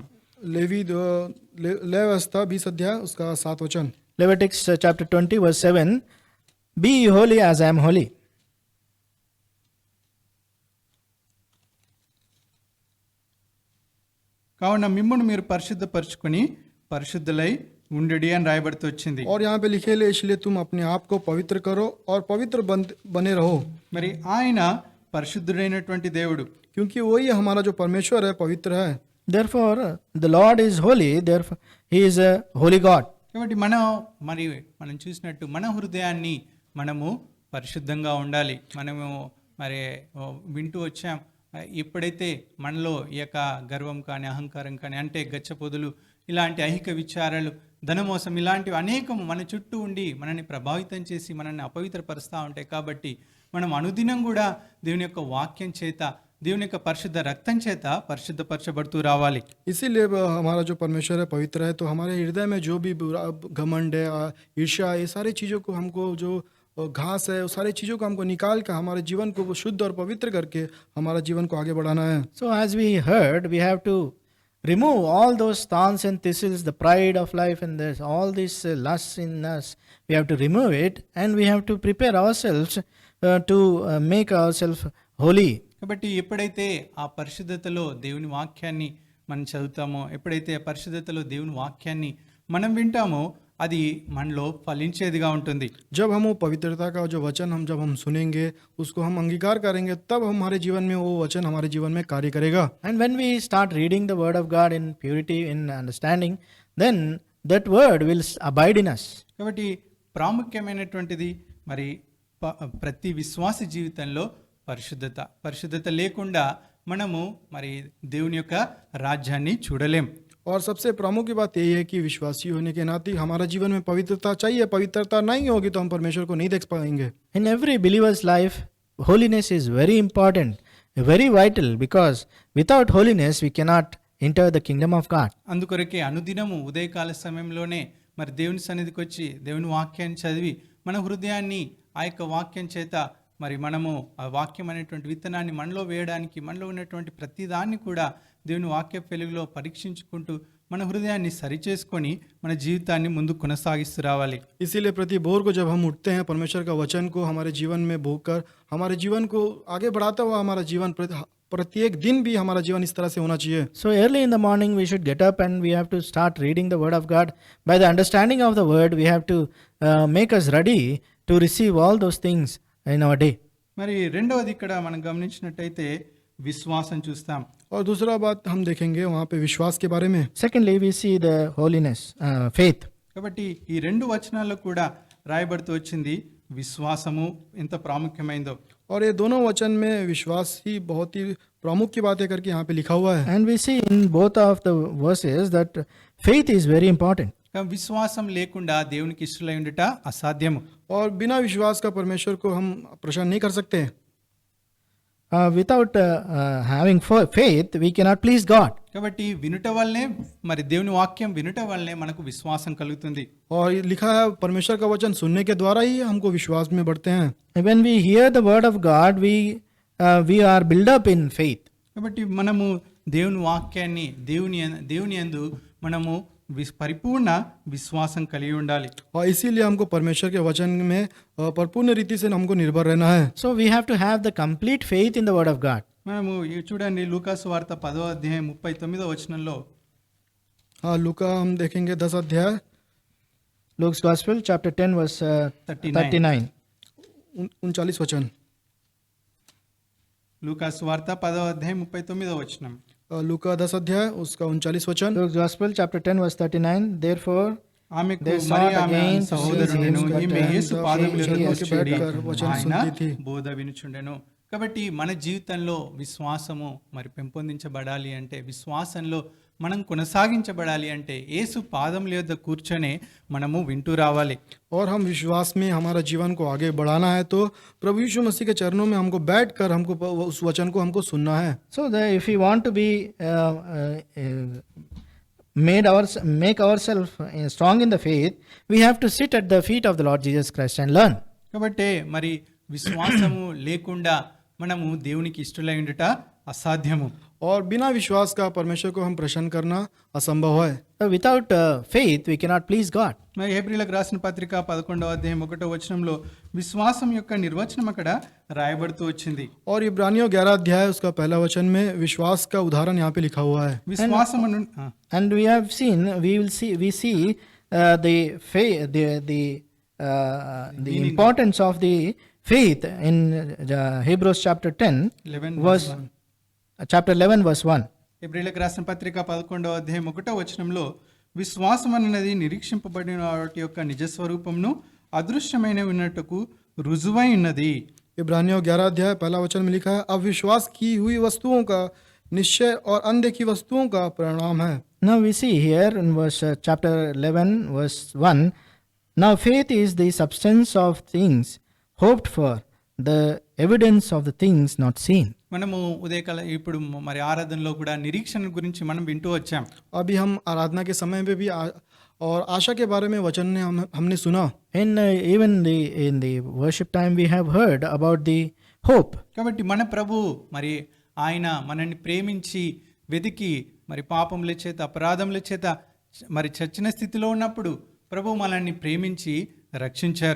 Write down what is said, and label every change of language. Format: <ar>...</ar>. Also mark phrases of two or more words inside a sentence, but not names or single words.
<hi>लेवी 20 अध्याय उसका 7 वचन.</hi> <en>Leviticus chapter 20 verse 7, be ye holy as I am holy.</en> <te>కావున మిమ్మును మీరు పరిశుద్ధపరచుకొని పరిశుద్ధులై ఉండుడి అని రాయబడుతూ వచ్చింది.</te> <hi>और यहाँ पे लिखे ले इसलिए तुम अपने आप को पवित्र करो और पवित्र बने रहो.</hi> <te>మరి ఆయన పరిశుద్ధుడైనటువంటి దేవుడు.</te> <hi>क्योंकि वही हमारा जो परमेश्वर है पवित्र है.</hi> <en>Therefore the Lord is holy, therefore he is a holy God.</en> <te>కాబట్టి మనం చూసినట్టు మన హృదయాన్ని మనము పరిశుద్ధంగా ఉండాలి. మనము మరి వింటూ వచ్చాం, ఎప్పుడైతే మనలో ఈ యొక్క గర్వం కానీ, అహంకారం కానీ, అంటే గచ్చపొదులు, ఇలాంటి ఐహిక విచారాలు, ధనమోసం, ఇలాంటివి అనేకం మన చుట్టూ ఉండి మనల్ని ప్రభావితం చేసి మనల్ని అపవిత్రపరుస్తూ ఉంటాయి. కాబట్టి మనం అనుదినం కూడా దేవుని యొక్క వాక్యం చేత, దేవుని యొక్క పరిశుద్ధ రక్తం చేత పరిశుద్ధపరచబడుతూ రావాలి.</te> <hi>इसीलिए हमारा जो परमेश्वर है पवित्र है. तो हमारे हृदय में जो भी घमंड है, ईर्ष्या, ये सारी चीज़ों को हमको, जो घास है, उस सारी चीज़ों को हमको निकाल कर हमारे जीवन को शुद्ध और पवित्र करके हमारा जीवन को आगे बढ़ाना है.</hi> <en>So as we heard, we have to remove all those thorns and thistles, the pride of life, and there's all this lust in us. We have to remove it, and we have to prepare ourselves to make ourselves holy.</en> <te>కాబట్టి ఎప్పుడైతే ఆ పరిశుద్ధతలో దేవుని వాక్యాన్ని మనం చదువుతామో, ఎప్పుడైతే ఆ పరిశుద్ధతలో దేవుని వాక్యాన్ని మనం వింటామో, అది మనలో ఫలించేదిగా ఉంటుంది.</te> <hi>जब हम वो पवित्रता का जो वचन जब हम सुनेंगे, उसको हम अंगीकार करेंगे, तब हमारे जीवन में वो वचन हमारे जीवन में कार्य करेगा.</hi> <en>And when we start reading the word of God in purity, in understanding, then that word will abide in us.</en> <te>కాబట్టి ప్రాముఖ్యమైనటువంటిది మరి ప్రతి విశ్వాస జీవితంలో పరిశుద్ధత లేకుండా మనము మరి దేవుని యొక్క రాజ్యాన్ని చూడలేం.</te> <hi>और सबसे प्रमुख बात यही है कि विश्वासी होने के नाते हमारा जीवन में पवित्रता चाहिए. पवित्रता नहीं होगी तो हम परमेश्वर को नहीं देख पाएंगे.</hi> <en>In every believer's life, holiness is very important, very vital, because without holiness we cannot enter the kingdom of God.</en> <te>అందుకొరకే అనుదినము ఉదయకాల సమయంలోనే మరి దేవుని సన్నిధికి వచ్చి దేవుని వాక్యాన్ని చదివి మన హృదయాన్ని ఆ యొక్క వాక్యం చేత మరి మనము ఆ వాక్యం అనేటువంటి విత్తనాన్ని మనలో వేయడానికి, మనలో ఉన్నటువంటి ప్రతి దాన్ని కూడా దేవుని వాక్య వెలుగులో పరీక్షించుకుంటూ మన హృదయాన్ని సరిచేసుకొని మన జీవితాన్ని ముందుకు కొనసాగిస్తూ రావాలి.</te> <hi>इसीलिए प्रति भोर को जब हम उठते हैं, परमेश्वर का वचन को हमारे जीवन में बोकर हमारे जीवन को आगे बढ़ाता हुआ हमारा जीवन प्रत्येक दिन भी हमारा जीवन इस तरह से होना चाहिए.</hi> <en>So early in the morning we should get up and we have to start reading the word of God. By the understanding of the word, we have to make us ready to receive all those things in our day.</en> <te>మరి రెండవది ఇక్కడ మనం గమనించినట్టయితే విశ్వాసం చూస్తాం.</te> <hi>और दूसरा बात हम देखेंगे वहाँ पे विश्वास के बारे में.</hi> <en>Secondly, we see the holiness, faith.</en> <te>కాబట్టి ఈ రెండు వచనాల్లో కూడా రాయబడుతూ వచ్చింది విశ్వాసము ఎంత ప్రాముఖ్యమైందో.</te> <hi>और ये दोनों वचन में विश्वास ही बहुत ही प्रमुख की बात है करके यहाँ पे लिखा हुआ है.</hi> <en>And we see in both of the verses that faith is very important.</en> <te>విశ్వాసం లేకుండా దేవునికి ఇష్టలై ఉండుట అసాధ్యము.</te> <hi>और बिना विश्वास का परमेश्वर को हम प्रसन्न नहीं कर सकते.</hi> <en>Without having faith, we cannot please God.</en> <te>కాబట్టి వినుట వల్లనే మరి దేవుని వాక్యం వినుట వల్లనే మనకు విశ్వాసం కలుగుతుంది.</te> <hi>और लिखा है परमेश्वर का वचन सुनने के द्वारा ही हमको विश्वास में बढ़ते हैं.</hi> <en>When we hear the word of God, we are built up in faith.</en> <te>కాబట్టి మనము దేవుని వాక్యాన్ని దేవుని యందు మనము పరిపూర్ణ విశ్వాసం కలిగి ఉండాలి.</te> <hi>और इसीलिए हमको परमेश्वर के वचन में परिपूर्ण रीति से हमको निर्भर रहना है.</hi> <en>So we have to have the complete faith in the word of God.</en> <te>మనము చూడండి లూకాసు వార్త 10వ అధ్యాయం 39వ వచనంలో.</te> <hi>हाँ, लूका हम देखेंगे 10 अध्याय</hi> <en>Luke's Gospel, chapter 10, verse 39.</en> <hi>39 वचन.</hi> <te>లూకాసు వార్త 10వ అధ్యాయం 39వ వచనం.</te> <hi>लूका 10 अध्याय उसका 39 वचन.</hi> <en>Luke's Gospel, chapter 10, verse 39. Therefore,</en> <te>ఆమెకు</te> <en>They</en> <te>మరి</te> <en>sought</en> <te>ఆమె</te> <en>again to</en> <te>సహోదరుడెను</te> <en>see him,</en> <te>ఈమె</te> <en>but</en> <te>యేసు</te> <en>she</en> <te>పాదముల యొద్ద</te> <en>has</en> <te>కూర్చుండి</te> <hi>बैठकर वचन</hi> <te>ఆయన</te> <hi>सुनती थी.</hi> <te>బోధ వినుచుండెను. కాబట్టి మన జీవితంలో విశ్వాసము మరి పెంపొందించబడాలి అంటే, విశ్వాసంలో మనం కొనసాగించబడాలి అంటే యేసు పాదముల యొద్ద కూర్చొని మనము వింటూ రావాలి.</te> <hi>और हम विश्वास में हमारा जीवन को आगे बढ़ाना है तो प्रभु यीशु मसीह के चरणों में हमको बैठकर हमको उस वचन को हमको सुनना है.</hi> <en>so if we want to be make ourselves strong in the faith, we have to sit at the feet of the Lord Jesus Christ and learn.</en> <te>కాబట్టి మరి విశ్వాసము లేకుండా మనము దేవునికి ఇష్టలై ఉండుట అసాధ్యము.</te> <hi>और बिना विश्वास का परमेश्वर को हम प्रसन्न करना असंभव है.</hi> <en>So without faith, we cannot please God.</en> <te>మరి హెబ్రీయులకు రాసిన పత్రిక 11వ అధ్యాయం 1వ వచనంలో విశ్వాసం యొక్క నిర్వచనం అక్కడ రాయబడుతూ వచ్చింది.</te> <hi>और इब्रानियों 11 अध्याय उसका पहला वचन में विश्वास का उदाहरण यहाँ पे लिखा हुआ है.</hi> <te>విశ్వాసము</te> <en>And we see the faith, the importance of the faith in Hebrews chapter 10, chapter 11, verse 1.</en> <te>హెబ్రీయులకు రాసిన పత్రిక 11వ అధ్యాయం 1వ వచనంలో విశ్వాసం అన్నది నిరీక్షింపబడిన వాటి యొక్క నిజ స్వరూపమును అదృశ్యమైన ఉన్నట్టుకు రుజువై ఉన్నది.</te> <hi>इब्रानियों 11 अध्याय पहला वचन में लिखा है, अब विश्वास की हुई वस्तुओं का निश्चय और अनदेखी वस्तुओं का परिणाम है.</hi> <en>Now we see here in chapter 11, verse 1, now faith is the substance of things hoped for, the evidence of the things not seen.</en> <te>మనము ఉదయకాల ఇప్పుడు మరి ఆరాధనలో కూడా నిరీక్షణ గురించి మనం వింటూ వచ్చాం.</te> <hi>अभी हम आराधना के समय में भी और आशा के बारे में वचन ने हमने सुना.</hi> <en>And even in the worship time we have heard about the hope.</en> <te>కాబట్టి మన ప్రభు మరి ఆయన మనల్ని ప్రేమించి వెతికి మరి పాపముల చేత అపరాధముల చేత మరి చచ్చిన స్థితిలో ఉన్నప్పుడు ప్రభు మనల్ని ప్రేమించి రక్షించారు.</te>